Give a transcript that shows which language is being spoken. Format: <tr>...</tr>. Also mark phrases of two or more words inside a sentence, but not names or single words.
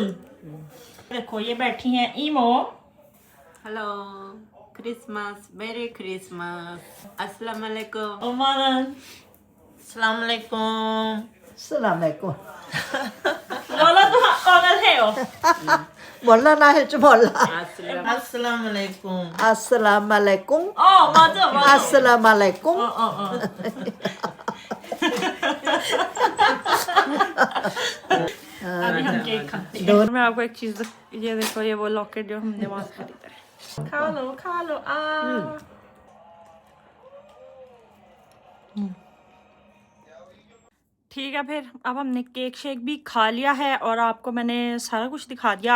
<hi>देखो ये बैठी हैं ईमो।</hi> <en>Hello, Christmas, Merry Christmas.</en> <ar>السلام عليكم.</ar> <hi>ओमान</hi> <ar>السلام عليكم. Assalamualaikum.</ar> <hi>बोलो तो कौन है वो?</hi> <ko>몰라 나 할 줄 몰라.</ko> <ar>السلام عليكم. Assalamualaikum.</ar> <ko>맞아 맞아.</ko> <ar>Assalamualaikum.</ar> <hi>अभी हम केक खाते हैं। मैं आपको एक चीज, ये देखो ये वो लॉकेट जो हमने वहां खरीदा है। खा लो आ। ठीक है, फिर अब हमने केक शेक भी खा लिया है और आपको मैंने सारा कुछ दिखा दिया।</hi>